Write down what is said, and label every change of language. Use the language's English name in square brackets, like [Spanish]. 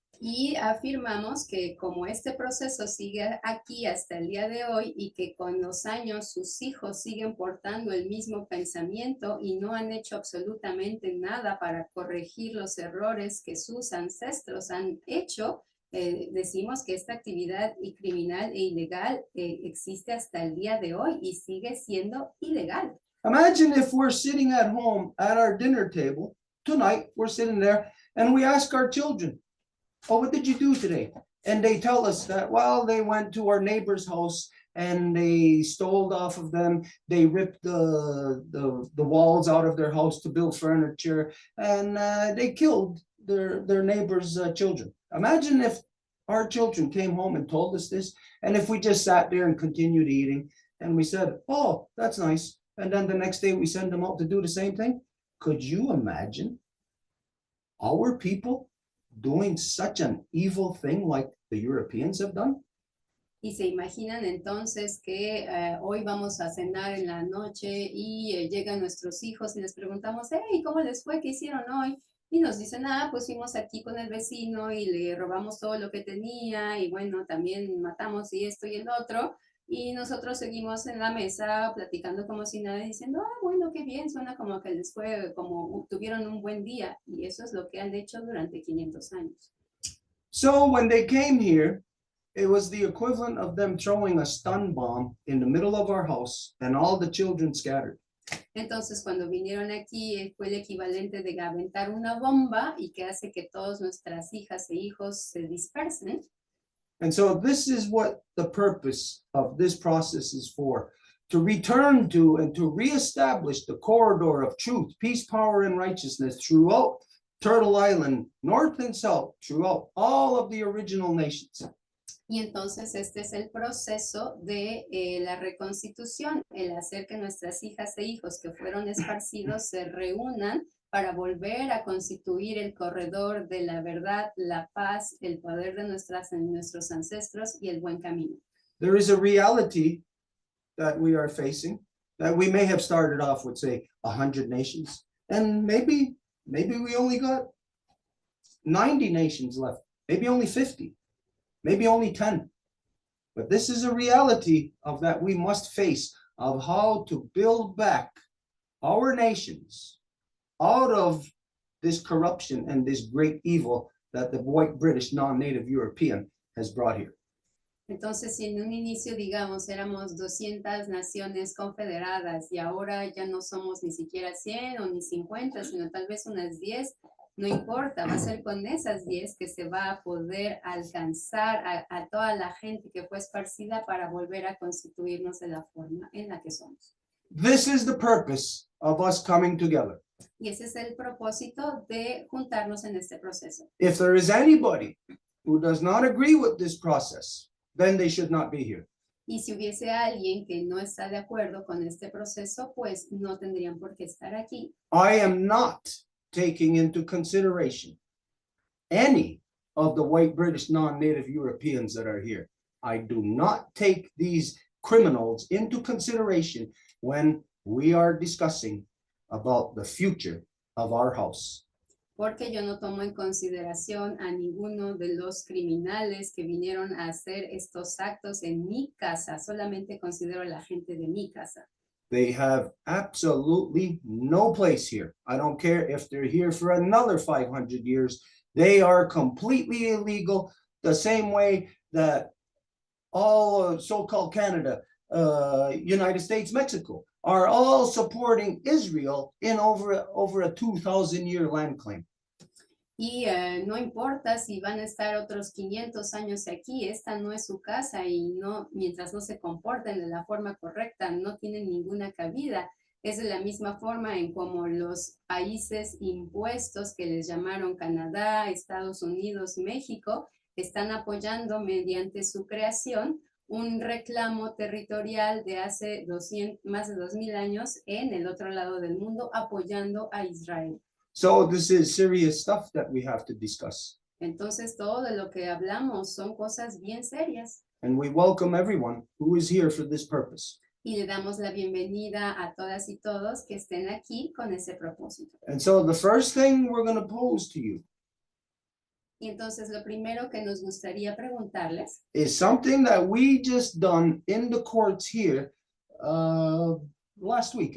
[Spanish] Y afirmamos que como este proceso sigue aquí hasta el día de hoy y que con los años sus hijos siguen portando el mismo pensamiento y no han hecho absolutamente nada para corregir los errores que sus ancestros han hecho, decimos que esta actividad criminal e ilegal existe hasta el día de hoy y sigue siendo ilegal. [English] Imagine if we're sitting at home at our dinner table tonight, we're sitting there and we ask our children, "Oh, what did you do today?" And they tell us that, well, they went to our neighbor's house and they stole off of them. They ripped the walls out of their house to build furniture, and they killed their neighbor's children. Imagine if our children came home and told us this, and if we just sat there and continued eating, and we said, "Oh, that's nice," and then the next day we send them out to do the same thing. Could you imagine our people doing such an evil thing like the Europeans have done? [Spanish] Y se imaginan entonces que hoy vamos a cenar en la noche y llegan nuestros hijos y les preguntamos, hey, ¿cómo les fue? ¿Qué hicieron hoy? Y nos dicen, pues fuimos aquí con el vecino y le robamos todo lo que tenía y bueno, también matamos y esto y el otro. Y nosotros seguimos en la mesa platicando como si nada, diciendo, bueno, qué bien, suena como que les fue, como tuvieron un buen día. Y eso es lo que han hecho durante 500 años. [English] So when they came here, it was the equivalent of them throwing a stun bomb in the middle of our house and all the children scattered. [Spanish] Entonces, cuando vinieron aquí, fue el equivalente de aventar una bomba y que hace que todas nuestras hijas e hijos se dispersen. [English] And so this is what the purpose of this process is for, to return to and to reestablish the corridor of truth, peace, power, and righteousness throughout Turtle Island, north and south, throughout all of the original nations. [Spanish] Y entonces este es el proceso de la reconstitución, el hacer que nuestras hijas e hijos que fueron esparcidos se reúnan para volver a constituir el corredor de la verdad, la paz, el poder de nuestros ancestros y el buen camino. [English] There is a reality that we are facing, that we may have started off with, say, 100 nations, and maybe we only got 90 nations left, maybe only 50. Maybe only 10. But this is a reality of that we must face, of how to build back our nations out of this corruption and this great evil that the white British non-native European has brought here. [Spanish] Entonces, si en un inicio, digamos, éramos 200 naciones confederadas y ahora ya no somos ni siquiera 100 o ni 50, sino tal vez unas 10, no importa, va a ser con esas 10 que se va a poder alcanzar a toda la gente que fue esparcida para volver a constituirnos de la forma en la que somos. [English] This is the purpose of us coming together. [Spanish] Y ese es el propósito de juntarnos en este proceso. [English] If there is anybody who does not agree with this process, then they should not be here. [Spanish] Y si hubiese alguien que no está de acuerdo con este proceso, pues no tendrían por qué estar aquí. [English] I am not taking into consideration any of the white British non-native Europeans that are here. I do not take these criminals into consideration when we are discussing about the future of our house. [Spanish] Porque yo no tomo en consideración a ninguno de los criminales que vinieron a hacer estos actos en mi casa, solamente considero a la gente de mi casa. [English] They have absolutely no place here. I don't care if they're here for another 500 years. They are completely illegal, the same way that all so-called Canada, United States, Mexico, are all supporting Israel in over a 2,000-year land claim. [Spanish] Y no importa si van a estar otros 500 años aquí, esta no es su casa y no, mientras no se comporten de la forma correcta, no tienen ninguna cabida. Es de la misma forma en como los países impuestos que les llamaron Canadá, Estados Unidos, México, están apoyando mediante su creación un reclamo territorial de hace más de 2000 años en el otro lado del mundo, apoyando a Israel. [English] So this is serious stuff that we have to discuss. [Spanish] Entonces, todo de lo que hablamos son cosas bien serias. [English] And we welcome everyone who is here for this purpose. [Spanish] Y le damos la bienvenida a todas y todos que estén aquí con ese propósito. [English] And so the first thing we're going to pose to you [Spanish] Y entonces, lo primero que nos gustaría preguntarles [English] is something that we just done in the courts here last week.